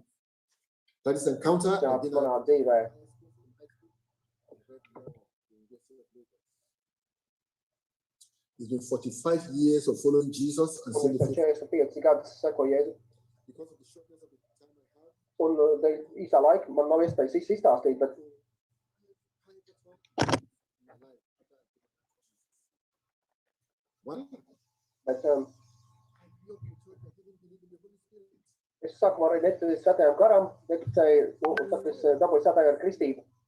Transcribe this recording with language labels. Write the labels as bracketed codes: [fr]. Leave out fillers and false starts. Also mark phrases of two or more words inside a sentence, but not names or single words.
[en] That is encounter. It's been 45 years of following Jesus and seeing the because of the shortness of the time I have. [lv] Īsā laika man nav iespējas visu izstāstīt, bet es sākumā arī neticēju svētajam garam, neticēju, un tad es dabūju svētā gara kristību.